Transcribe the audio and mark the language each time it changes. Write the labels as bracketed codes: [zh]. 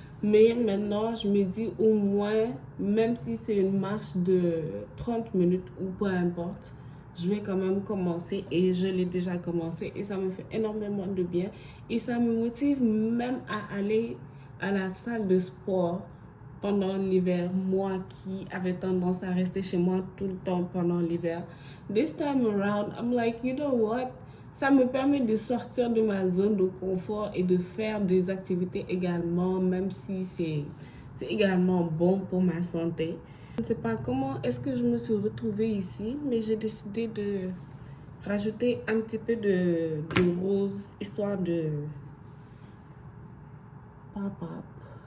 [fr] Mais maintenant, je me dis au moins, même si c'est une marche de 30 minutes ou peu importe, je vais quand même commencer et je l'ai déjà commencé et ça me fait énormément de bien et ça me motive même à aller à la salle de sport pendant l'hiver, moi qui avais tendance à rester chez moi tout le temps pendant l'hiver. [en] This time around, I'm like, you know what? [fr] Ça me permet de sortir de ma zone de confort et de faire des activités également, même si c'est également bon pour ma santé. Je ne sais pas comment est-ce que je me suis retrouvée ici, mais j'ai décidé de rajouter un petit peu de rose, histoire de pop-up.